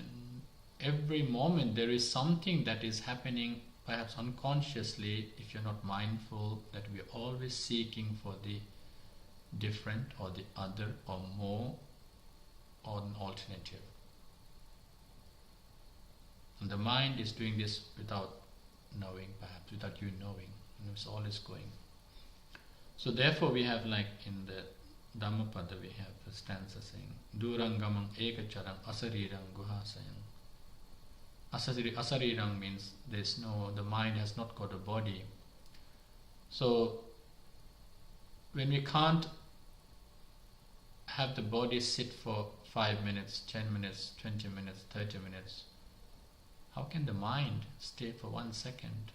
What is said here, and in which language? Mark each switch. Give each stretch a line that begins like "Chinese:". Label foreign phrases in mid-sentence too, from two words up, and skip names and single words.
English: Every moment there is something that is happening, perhaps unconsciously, if you're not mindful, that we're always seeking for the different or the other or more or an alternative. And the mind is doing this without knowing, perhaps without you knowing, and it's always going. So therefore we have, like in the Dhammapada, we have a stanza saying,
Pali: Durangamam ekacharam asarirang guhasayam.
English: Asarirang means the mind has not got a body. So when we can't have the body sit for 5 minutes, 10 minutes, 20 minutes, 30 minutes, how can the mind stay for 1 second?